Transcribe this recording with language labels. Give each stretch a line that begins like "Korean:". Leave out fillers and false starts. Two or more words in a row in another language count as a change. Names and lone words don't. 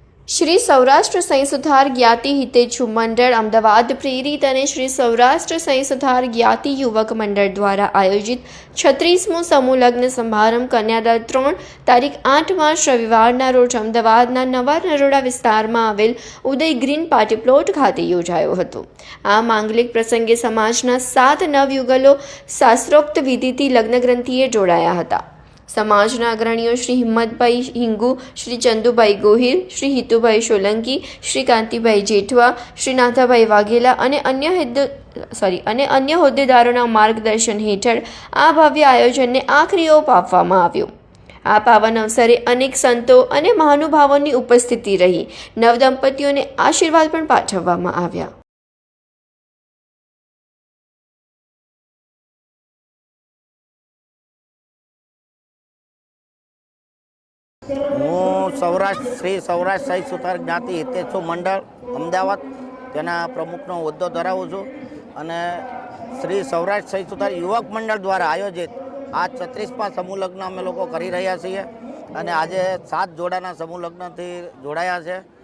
Gujarati: શ્રી સૌરાષ્ટ્ર સહી સુધાર જ્ઞાતિ હિતેચ્છુ મંડળ અમદાવાદ પ્રેરિત અને શ્રી સૌરાષ્ટ્ર સહી સુધાર જ્ઞાતિ યુવક મંડળ દ્વારા આયોજિત 36મો સમૂહ લગ્ન સમારંભ કન્યાદાન 3 તારીખ 8 માર્ચ રવિવારના રોજ અમદાવાદના નવા નરોડા વિસ્તારમાં આવેલ ઉદય ગ્રીન પાર્ટી પ્લોટ ખાતે યોજાયો હતો। આ માંગલિક પ્રસંગે સમાજના 7 નવયુગલો શાસ્ત્રોક્ત વિધિથી લગ્નગ્રંથિએ જોડાયા હતા। સમાજના અગ્રણીઓ શ્રી હિંમતભાઈ હિંગુ, શ્રી ચંદુભાઈ ગોહિલ, શ્રી હિતુભાઈ સોલંકી, શ્રી કાંતિભાઈ જેઠવા, શ્રી નાથાભાઈ વાઘેલા અને અન્ય હોદ્દેદારોના માર્ગદર્શન હેઠળ આ ભવ્ય આયોજનને આખરી ઓપ આપવામાં આવ્યો। આ પાવન અવસરે અનેક સંતો અને મહાનુભાવોની ઉપસ્થિતિ રહી। નવદંપતીઓને આશીર્વાદ પણ પાઠવવામાં આવ્યા। હું શ્રી સૌરાષ્ટ્ર સહી સુધાર જ્ઞાતિ હિતેચ્છુ મંડળ અમદાવાદ તેના પ્રમુખનો હોદ્દો ધરાવું છું અને શ્રી સૌરાષ્ટ્ર સહી સુધાર યુવક મંડળ દ્વારા આયોજિત આ 36મા સમૂહ લગ્ન અમે લોકો કરી રહ્યા છીએ અને આજે 7 જોડાના સમૂહ લગ્નથી જોડાયા છે।